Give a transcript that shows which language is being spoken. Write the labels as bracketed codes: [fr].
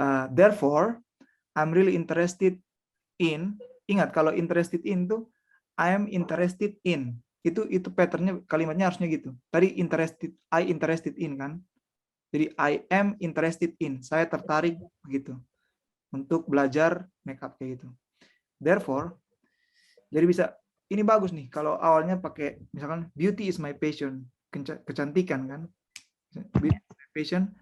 [en] Therefore, I'm really interested in. [id] Ingat kalau [en] interested in [id] tuh [en] I am interested in. [id] Itu patternnya kalimatnya harusnya gitu. Tadi [en] I interested in [id] kan. Jadi [en] I am interested in. [id] Saya tertarik begitu untuk belajar makeup kayak gitu. Therefore, jadi bisa ini bagus nih kalau awalnya pakai misalkan [en] beauty is my passion, [id] kecantikan kan. [en] Beauty is my passion.